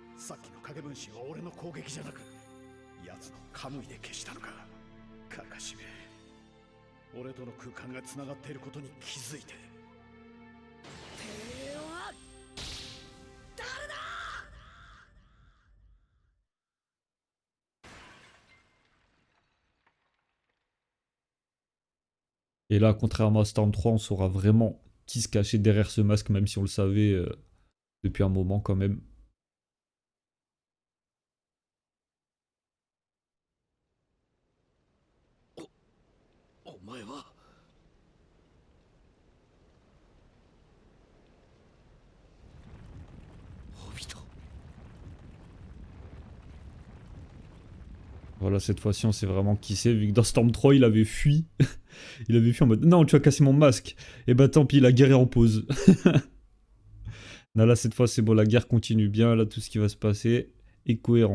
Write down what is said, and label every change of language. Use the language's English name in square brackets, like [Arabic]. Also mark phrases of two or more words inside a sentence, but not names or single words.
[Japanese] さっきの影分身は俺の攻撃じゃなく奴のカムイで消したのか。カカシめ、俺との空間がつながっていることに気づいて。てめえは誰だ。 [French] Et là, contrairement à Storm 3, on saura vraiment qui se cachait derrière ce masque, même si on le savait depuis un moment quand même. [Japanese] お前はホビト。 [French] Voilà, cette fois-ci, on sait vraiment qui c'est, vu que dans Storm 3, il avait fui. Il avait fui en mode « Non, tu as cassé mon masque !» Et bah tant pis, la guerre est en pause. Non, là, cette fois, c'est bon, la guerre continue bien, là, tout ce qui va se passer est cohérent.